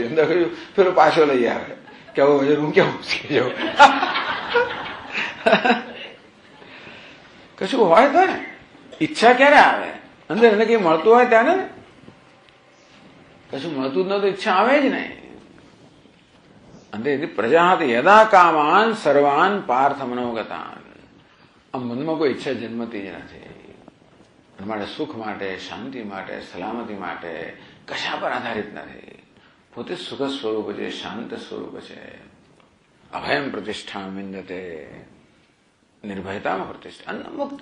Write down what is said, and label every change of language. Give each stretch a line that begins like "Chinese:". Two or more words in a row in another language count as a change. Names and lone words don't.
Gujarati: અંદર કહ્યું પેલો પાછો લઈ આવે કે હવે વજન હું ક્યાં ઉચકી જાઉં. કશું હોય તો ને ઈચ્છા ક્યારે આવે અંદર, એને કઈ મળતું હોય ત્યારે ને. કશું મળતું જ ન તો ઈચ્છા આવે જ નહીં.
Sanskrit: અંદર પ્રજા યદા કામાન સર્વાન પાર્થ મનોગતાન.
Gujarati: આ મનમાં કોઈ ઈચ્છા જન્મતી જ નથી. માટે સુખ માટે, શાંતિ માટે, સલામતી માટે કશા પર આધારિત નથી. પોતે સુખ સ્વરૂપ છે, શાંત સ્વરૂપ છે.
Sanskrit: અભયમ પ્રતિષ્ઠા વિંદતે,
Gujarati: નિર્ભયતામાં પ્રતિષ્ઠા, અન્ન મુક્તિ.